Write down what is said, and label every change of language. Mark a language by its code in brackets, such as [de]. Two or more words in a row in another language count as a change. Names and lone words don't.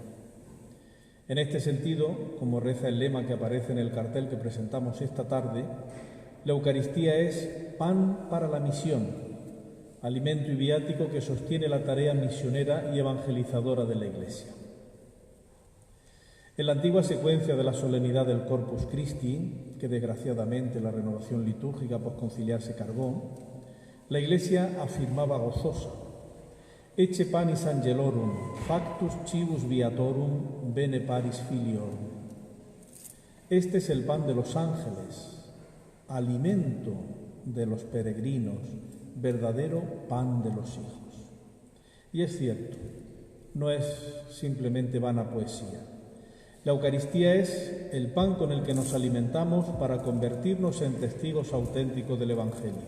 [es] En este sentido, como reza el lema que aparece en el cartel que presentamos esta tarde, la Eucaristía es pan para la misión, alimento y viático que sostiene la tarea misionera y evangelizadora de la Iglesia. En la antigua secuencia de la solemnidad del Corpus Christi, que desgraciadamente la renovación litúrgica posconciliar se cargó, la Iglesia afirmaba gozosa: [la] Ecce panis angelorum, factus cibus viatorum, bene paris filiorum. [es] Este es el pan de los ángeles, alimento de los peregrinos, verdadero pan de los hijos. Y es cierto, no es simplemente vana poesía. La Eucaristía es el pan con el que nos alimentamos para convertirnos en testigos auténticos del Evangelio.